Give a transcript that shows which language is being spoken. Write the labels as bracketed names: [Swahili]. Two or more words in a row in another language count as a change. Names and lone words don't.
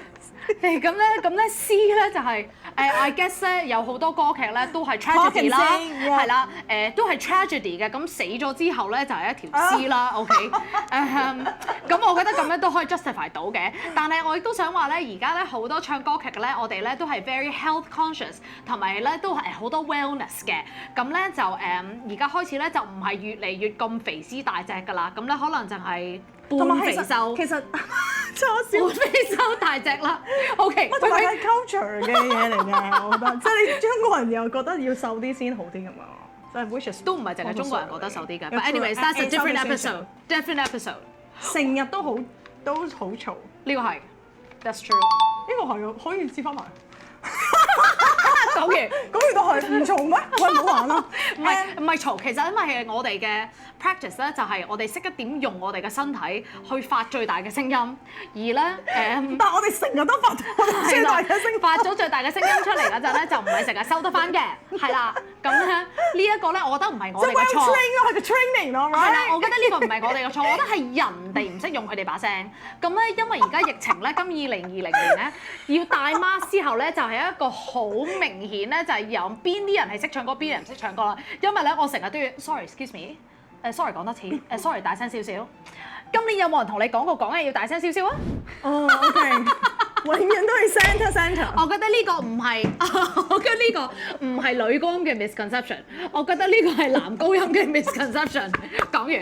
[Cantonese] 咁咧 C 咧就係 [English] I guess [Cantonese] 咧有好多歌劇咧都係 tragedy 啦，係啦，都係 tragedy 嘅，咁死咗之後咧就係一條 C 啦，OK，咁我覺得咁樣都可以 justify 到嘅，但係我亦都想話咧，而家咧好多唱歌劇嘅咧，我哋咧都係 [English] very health conscious， [Cantonese] 同埋咧都係好多 wellness 嘅，咁咧就而家開始咧就唔係越嚟越咁肥屍大隻㗎啦，咁咧可能就係半肥瘦，其實錯少半肥瘦大隻啦。OK，同埋係 culture 嘅嘢嚟嘅，我覺得，即係你中國人又覺得要瘦啲先好啲㗎嘛，即係 [English] which is [Cantonese] 都唔係淨係中國人覺得瘦啲嘅。 [English] But anyways, that's a different episode. Different episode. [Cantonese] 成日都好嘈。呢個係 [English] that's true。 [Cantonese] 呢個係可以接翻埋。講完都係唔嘈咩？喂，唔好玩啦！唔係嘈，其實因為我哋嘅 practice 咧，就係我哋識得點用我哋嘅身體去發最大嘅聲音，而咧但係我哋成日都發最大嘅聲音，發咗最大嘅聲音出嚟嗰陣咧，就唔係成日收得翻嘅，係啦。咁咧呢一個咧，我覺得唔係我哋嘅錯。係個 training 咯，係啦，我覺得呢個唔係我哋嘅錯，我覺得係人哋唔識用佢哋把聲。咁咧，因為而家疫情咧，今2020年咧，要戴 mask 之後咧，就係一個好明顯咧，就係有邊啲人係識唱歌，邊啲人唔識唱歌啦。因為咧，我成日都要 [English] sorry，excuse me，sorry [Cantonese] 講多次，sorry 大聲少少。今年有冇人同你講過講嘢要大聲少少啊？哦，OK，永遠都係 center。我覺得呢個唔係，我覺得呢個唔係女高音嘅 misconception， 我覺得呢個係男高音嘅 misconception。講完。